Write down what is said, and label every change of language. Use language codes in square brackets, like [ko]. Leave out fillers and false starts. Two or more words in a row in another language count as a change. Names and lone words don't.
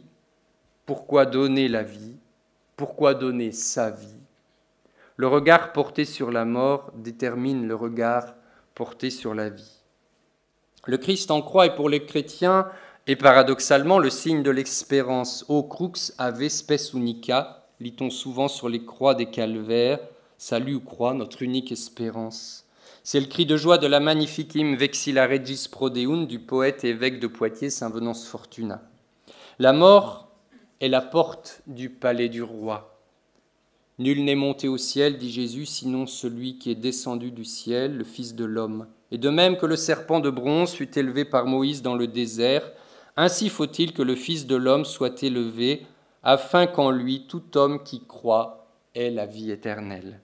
[fr] Pourquoi donner la vie? Pourquoi donner sa vie? Le regard porté sur la mort détermine le regard porté sur la vie. Le Christ en croix est pour les chrétiens, et paradoxalement, le signe de l'espérance. [la] O crux ave spes unica, [fr] lit-on souvent sur les croix des calvaires, salut ou croix, notre unique espérance. C'est le cri de joie de la Magnificim [la] vexilla regis prodeunt [fr] du poète et évêque de Poitiers, saint Venance Fortunat. La mort est la porte du palais du roi. Nul n'est monté au ciel, dit Jésus, sinon celui qui est descendu du ciel, le Fils de l'homme. Et de même que le serpent de bronze fut élevé par Moïse dans le désert, ainsi faut-il que le Fils de l'homme soit élevé, afin qu'en lui tout homme qui croit ait la vie éternelle.